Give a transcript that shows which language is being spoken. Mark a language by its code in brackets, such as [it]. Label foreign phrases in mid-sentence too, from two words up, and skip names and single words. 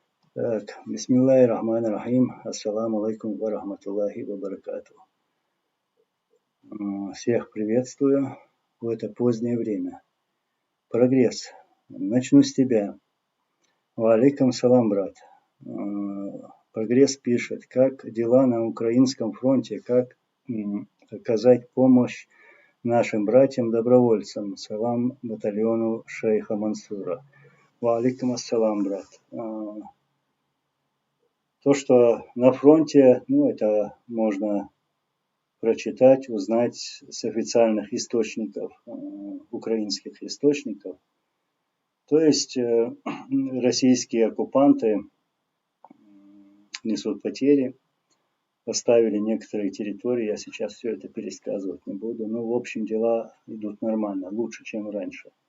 [ru] Так, [ar] بسم الله الرحمن الرحيم، السلام عليكم ورحمة الله وبركاته. [ru] Всех приветствую в это позднее время. Прогресс. Начну с тебя. [ar] وعليكم السلام, [ru] брат. Прогресс пишет, как дела на украинском фронте, как оказать помощь нашим братьям-добровольцам, салам батальону шейха Мансура. [ar] وعليكم السلام, [ru] брат. То, что на фронте, это можно прочитать, узнать с официальных источников, украинских источников. То есть российские оккупанты несут потери, поставили некоторые территории, я сейчас все это пересказывать не буду, но в общем дела идут нормально, лучше, чем раньше.